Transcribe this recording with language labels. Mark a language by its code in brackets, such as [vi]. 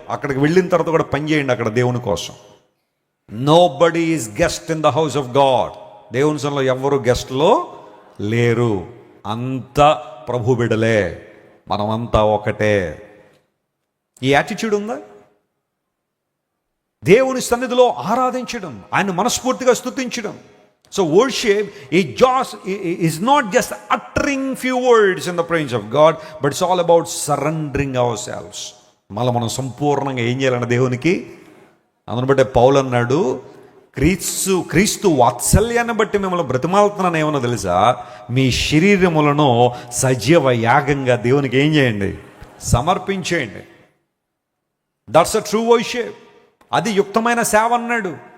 [te] అక్కడికి వెళ్ళిన తర్వాత కూడా పని చేయండి అక్కడ దేవుని కోసం. [en] Nobody is guest in the house of God. [te] దేవుని సన్నిధిలో ఎవ్వరు గెస్ట్లో లేరు, అంతా ప్రభు బిడలే, మనమంతా ఒకటే. ఈ యాటిట్యూడ్ ఉందా? దేవుని సన్నిధిలో ఆరాధించడం, ఆయన మనస్ఫూర్తిగా స్తుతించడం, [en] So worship is not just uttering few words in the presence of God, but it's all about surrendering ourselves. [te] మనం సంపూర్ణంగా ఏం చేయాలన్న దేవునికి. అందును బట్టే పౌలు అన్నాడు, క్రీస్తు వాత్సల్యాన్ని బట్టి మిమ్మల్ని బ్రతిమాలుతున్నాను ఏమన్నా తెలుసా, మీ శరీరములను సజీవ యాగంగా దేవునికి ఏం చేయండి, సమర్పించేయండి. [en] That's a true worship. [te] అది యుక్తమైన సేవ అన్నాడు.